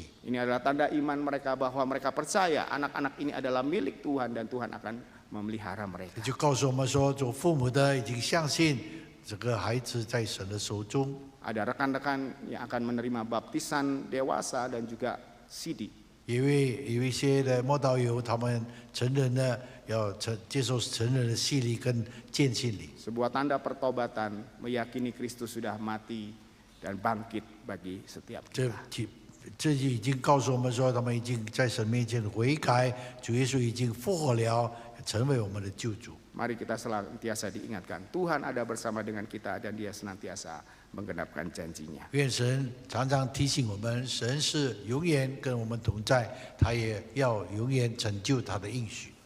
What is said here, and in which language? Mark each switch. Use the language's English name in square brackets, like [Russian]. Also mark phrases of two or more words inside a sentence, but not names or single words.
[Indonesian] Ini adalah tanda iman mereka bahwa mereka percaya anak-anak ini adalah milik Tuhan dan Tuhan akan memelihara mereka. [Chinese] 就告诉我们说，做父母的已经相信这个孩子在神的手中。 [Indonesian] Ada rekan-rekan yang akan menerima baptisan dewasa dan juga sidi. [Chinese] 有一些的默祷友，他们成人呢要接受成人的洗礼跟见信礼， [Indonesian] Sebuah tanda pertobatan meyakini Kristus sudah mati dan bangkit bagi setiap [Chinese] 这 [Indonesian] kita. [Chinese] 这已经告诉我们说，他们已经在神面前悔改，主耶稣已经复活了，成为我们的救主。 [Indonesian] mari kita senantiasa diingatkan, Tuhan ada bersama dengan kita dan Dia senantiasa menggenapkan janjinya. [Chinese] 愿神常常提醒我们，神是永远跟我们同在，他也要永远成就他的应许。